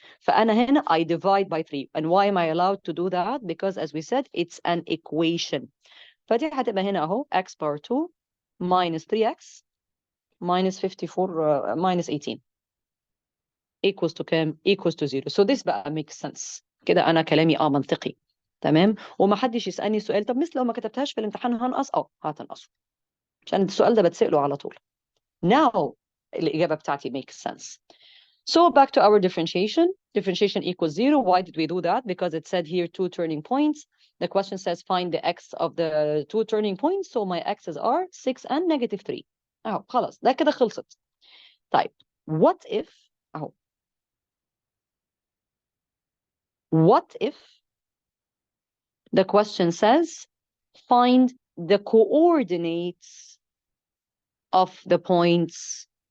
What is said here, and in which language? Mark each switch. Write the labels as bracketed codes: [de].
[ar] فأنا هنا [en] I divide by 3. And why am I allowed to do that? Because as we said, it's an equation. [ar] فدي هتبقى هنا اهو [en] x power 2 minus 3x minus 54 minus 18 equals to [ar] كام؟ [en] equals to 0. So this بقى makes sense. [ar] كده أنا كلامي منطقي. تمام؟ وما حدش يسألني سؤال طب مثل لو ما كتبتهاش في الامتحان هنقص؟ هتنقصه. عشان السؤال ده بتسأله على طول. [en] Now [ar] الإجابة بتاعتي [en] makes sense. So back to our differentiation. Differentiation equals 0. Why did we do that? Because it said here 2 turning points. The question says find the x of the 2 turning points. So my x's are 6 and negative 3. [ar] اهو خلاص ده كده خلصت. طيب [en] what if اهو what if the question says find the coordinates of the points.